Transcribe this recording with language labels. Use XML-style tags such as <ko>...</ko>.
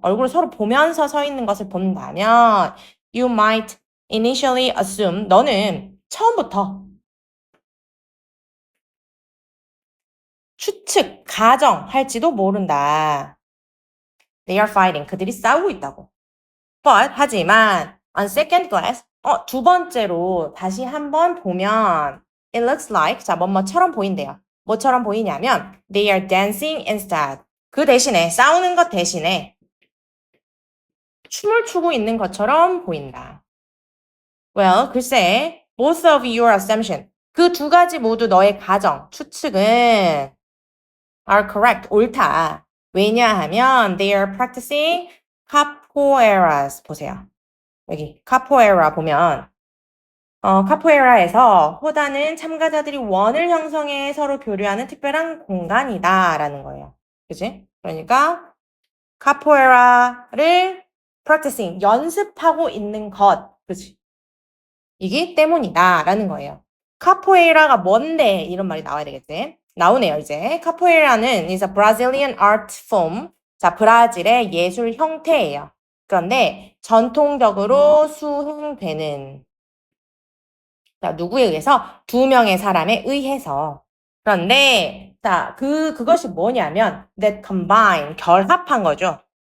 <ko>얼굴을 서로 보면서 서 있는 것을 본다면</ko> <en>you might initially assume,</en> <ko>너는 처음부터 추측, 가정할지도 모른다.</ko> <en>They are fighting.</en> <ko>그들이 싸우고 있다고.</ko> <en>But,</en> <ko>하지만,</ko> <en>on second glance,</en> <ko>두 번째로 다시 한번 보면,</ko> <en>it looks like,</en> <ko>자, 뭐뭐처럼 보인대요. 뭐처럼 보이냐면,</ko> <en>they are dancing instead.</en> <ko>그 대신에, 싸우는 것 대신에, 춤을 추고 있는 것처럼 보인다.</ko> <en>Well,</en> <ko>글쎄,</ko> <en>both of your assumption.</en> <ko>그 두 가지 모두 너의 가정, 추측은</ko> <en>are correct,</en> <ko>옳다. 왜냐하면</ko> <en>they are practicing capoeiras.</en> <ko>보세요. 여기 카포에라 보면 카포에라에서 호다는 참가자들이 원을 형성해 서로 교류하는 특별한 공간이다라는 거예요. 그지? 그러니까 카포에라를 practicing, 연습하고 있는 것. 그지? 이기 때문이다라는 거예요. 카포에이라가 뭔데? 이런 말이 나와야 되겠지? 나오네요, 이제. 카포에이라는</ko> <en>is a Brazilian art form.</en> <ko>자, 브라질의 예술 형태예요. 그런데 전통적으로 수행되는 자, 누구에 의해서? 두 명의 사람에 의해서. 그런데 자, 그것이 뭐냐면</ko> <en>that combine,</en> <ko>결합한 거죠.</ko>